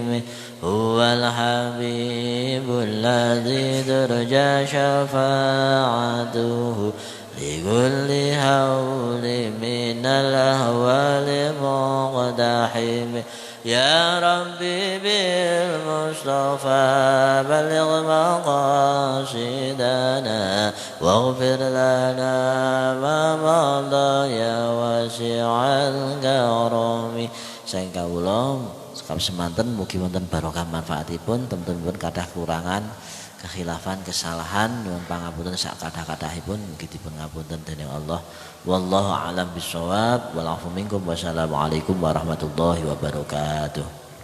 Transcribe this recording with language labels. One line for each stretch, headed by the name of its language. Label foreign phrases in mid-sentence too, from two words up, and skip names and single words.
Arabic: هو الحبيب الذي ترجى شفاعته لكل هول من الأهوال مقتحم. يا ربي بالمصطفى بلغ مقاصدنا واغفر لنا ما مضى يا واسع الكرم.
Javanese: Saking kawula sekap semanten mugi wonten barokah manfaatipun, teman-teman kathah kurangan kekhilafan kesalahan nyuwun pangapunten sak kathah-kathahipun mugi dipun ngapunten dening Allah.
Arabic: والله أعلم بالصواب. والعفو منكم. والسلام عليكم ورحمة الله وبركاته.